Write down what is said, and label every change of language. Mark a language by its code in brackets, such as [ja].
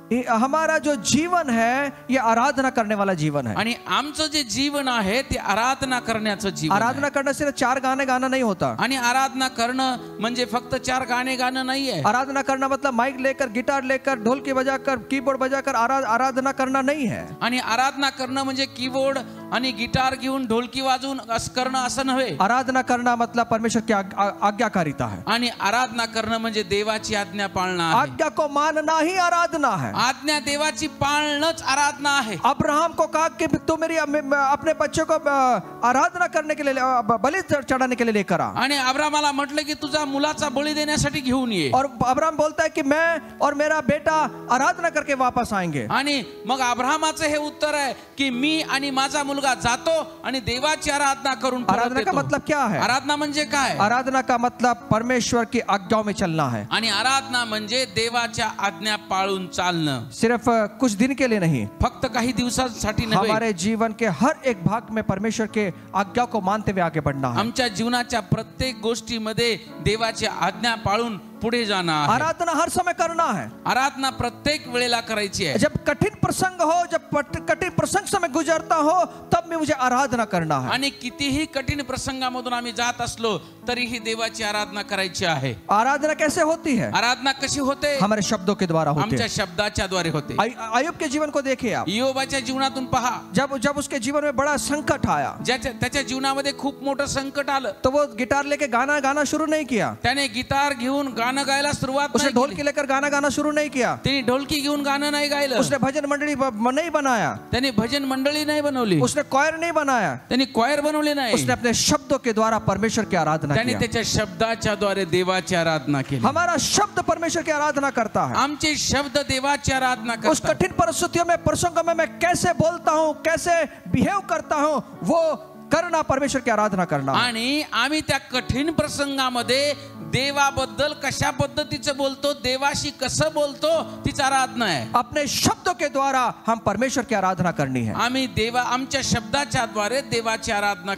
[hi] हमारा जो जीवन है ये आराधना करने वाला जीवन है. [mr] आणि आमचं जे जीवन आहे ते आराधना करण्याचं जीवन. [hi] आराधना करना सिर्फ 4 गाने गाना नहीं होता. [mr] आणि आराधना करणं म्हणजे फक्त 4 गाणे गाणं नाहीये. [hi] आराधना करना मतलब माइक लेकर, गिटार लेकर, ढोलकी बजाकर, कीबोर्ड बजाकर आराधना करना नहीं है. [mr] आणि आराधना करणं म्हणजे कीबोर्ड आणि गिटार घेऊन ढोलकी वाजवून करणं असं नव्हे. [hi] आराधना करना मतलब परमेश्वर की आज्ञाकारिता है. [mr] आणि आराधना करणं म्हणजे देवाची आज्ञा पाळणं आहे. [hi] आज्ञा को मानना ही आराधना है. [mr] आज्ञा देवाची पाळणंच आराधना आहे. [hi] अब्राहम को कहा कि तू मेरी अपने बच्चे को आराधना करने के लिए, बलि चढ़ाने के लिए लेकर आ. [mr] आणि अब्राहमाला म्हटलं की तुझा मुलाचा बळी देण्यासाठी घेऊन ये. [hi] और अब्राहम बोलता है कि मैं और मेरा बेटा आराधना करके वापस आएंगे. [mr] आणि मग अब्राहमाचं हे उत्तर आहे की मी आणि माझा मुलगा जातो आणि देवाची आराधना करून परत [hi] आराधना का [mr] येतो. [hi] मतलब क्या है? [mr] आराधना म्हणजे काय? [hi] आराधना का मतलब परमेश्वर की आज्ञाओं में चलना है. [mr] आणि आराधना म्हणजे देवाच्या आज्ञा पाळून चालणं. [hi] सिर्फ कुछ दिन के लिए नहीं, [mr] फक्त काही दिवसांसाठी नव्हे. [hi] हमारे जीवन के हर एक भाग में परमेश्वर के आज्ञा को मानते हुए आगे बढ़ना है. [mr] आमच्या जीवनाच्या प्रत्येक गोष्टीमध्ये देवाची आज्ञा पाळून पुढे [hi] जाना है. आराधना हर समय करना है. [mr] आराधना प्रत्येक वेळेला करायची आहे. [hi] जब कठिन प्रसंग हो, जब कठिन प्रसंग से मैं गुजरता हो, तब भी मुझे आराधना करना है. [mr] आणि कितीही कठीण प्रसंगामधून आम्ही जात असलो तरीही देवाची आराधना करायची आहे. [hi] आराधना कैसे होती है? [mr] आराधना कशी होते? [hi] हमारे शब्दों के द्वारा होती [mr] आमच्या [hi] है. [mr] शब्दाच्या द्वारे होते. [hi] अय्यूब के जीवन को देखिए आप. [mr] योबाच्या जीवनातून पहा. [hi] जब उसके जीवन में बड़ा संकट आया, [mr] त्याच्या जीवनामध्ये खूप मोठं संकट आलं, [hi] तो वो गिटार लेके गाना शुरू नहीं किया. [mr] त्याने गिटार घेऊन गाणं गायला सुरुवात [hi] उसने ढोलकी लेकर गाना शुरू नहीं किया. [mr] त्याने ढोलकी घेऊन गाणं नाही गायलं. [hi] उसने भजन मंडली नहीं बनाया. [mr] त्याने भजन मंडळी नाही बनवली. [hi] उसने क्वायर नहीं बनाया. [mr] त्याने क्वायर बनवले नाही. [hi] उसने अपने शब्दों के द्वारा परमेश्वर की आराधना [mr] आराधना त्याने [hi] किया। [mr] त्याच्या शब्दाच्या द्वारे देवाची आराधना केली. [hi] हमारा शब्द परमेश्वर की आराधना करता है। [mr] आमचे शब्द देवाची आराधना [hi] उस [mr] करतात. [hi] कठिन परिस्थितियों में, प्रसंगों में मैं कैसे बोलता हूँ, कैसे बिहेव करता हूँ, वो करना परमेश्वर की आराधना करना। [mr] आणि आम्ही त्या कठीण प्रसंगामध्ये देवाबद्दल कशा पद्धतीचं बोलतो, देवाशी कसं बोलतो, तीच आराधना आहे. [hi] अपने शब्दों के द्वारा हम परमेश्वर की आराधना करनी है। [mr] आम्ही आमच्या शब्दाच्या द्वारे देवाची आराधना